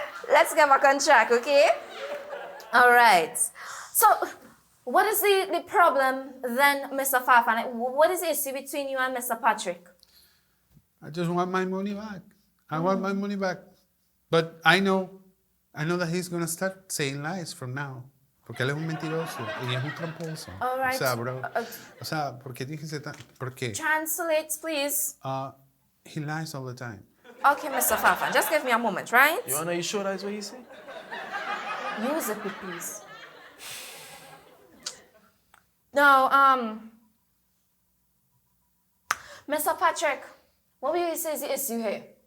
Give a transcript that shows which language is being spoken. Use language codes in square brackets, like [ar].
[en] Let's get back on track, okay? All right. So, what is the problem then, Mr. Farfan? What is the issue between you and Mr. Patrick? I just want my money back. I want my money back. But I know that he's gonna start saying lies from now. [es] Porque él es un mentiroso y es un tramposo. [en] All right. [es] O sea, bro. O sea, ¿por qué tienes que ser tan... ¿Por qué? [en] Translate, please. He lies all the time. Okay, Mr. Fafan, just give me a moment, right? Your Honor, you sure that's what he said? Use it, please. Now, Mr. Patrick, what will you say is the issue here?